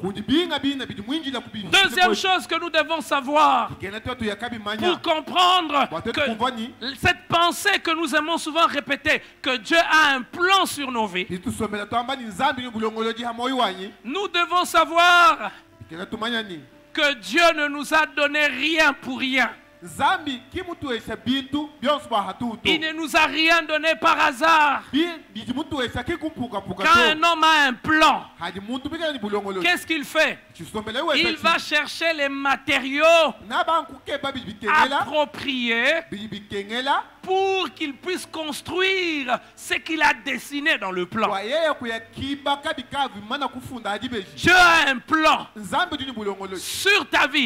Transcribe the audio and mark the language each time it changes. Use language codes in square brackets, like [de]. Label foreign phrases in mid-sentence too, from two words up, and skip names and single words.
[fr] Deuxième chose que nous devons savoir pour comprendre que cette pensée que nous aimons souvent répéter, que Dieu a un plan sur nos vies, nous devons savoir que Dieu ne nous a donné rien pour rien. [lu] Zambi kimutuesha bintu byonse bahatutu. [fr] Il ne nous a rien donné par hasard. [lu] Bimutuesha kikumpuka puka. [fr] Quand un homme a un plan, [lu] Hadi muntu bigala ni bulongolo. [fr] qu'est-ce qu'il fait? Il va chercher les matériaux appropriés pour qu'il puisse construire ce qu'il a dessiné dans le plan. Dieu a un plan sur ta vie.